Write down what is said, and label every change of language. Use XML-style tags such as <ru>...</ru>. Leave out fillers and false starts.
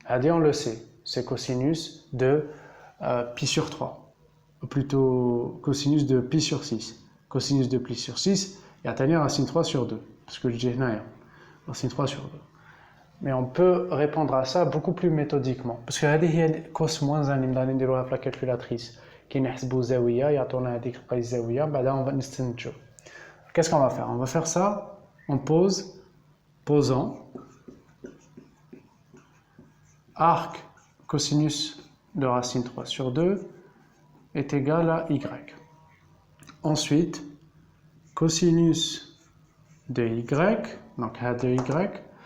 <fr>On le sait, c'est cosinus de pi sur 3, ou plutôt cosinus de pi sur 6. Cosinus de pi sur 6, et à racine 3 sur 2. Parce que le G9, racine 3 sur 2. Mais on peut répondre à ça beaucoup plus méthodiquement. Parce que</fr> <ar>هذه هي</ar> <fr>cos moins 1</fr> <ar>اللي نبدا نديروها في</ar> <fr>la calculatrice.</fr> <ar>كي نحسبوا زاوية يعطونا هذيك القيس زاوية بعدها</ar> <fr>on va</fr> <ar>نستنتجوا.</ar> <fr>Qu'est-ce qu'on va faire? On va faire ça en posant arc cosinus de racine 3 sur 2 est égal à y. Ensuite, cosinus de y, donc de y.</fr>